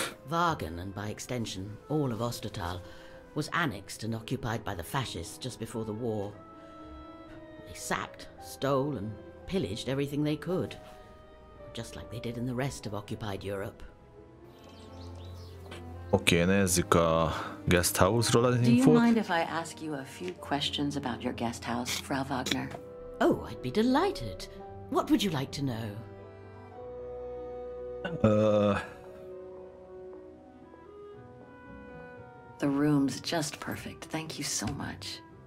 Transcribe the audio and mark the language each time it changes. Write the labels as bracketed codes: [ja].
[en] Wagen, and by extension all of Ostertal, was annexed and occupied by the fascists just before the war. They sacked, stole, and pillaged everything they could, just like they did in the rest of occupied Europe. [hu] Oké, nézzük a guest house-ról az [en] Do you [hu] infót. [en] mind if I ask you a few questions about your guest house, Frau Wagner? Oh, I'd be delighted. What would you like to know? The room's just perfect. Thank you so much.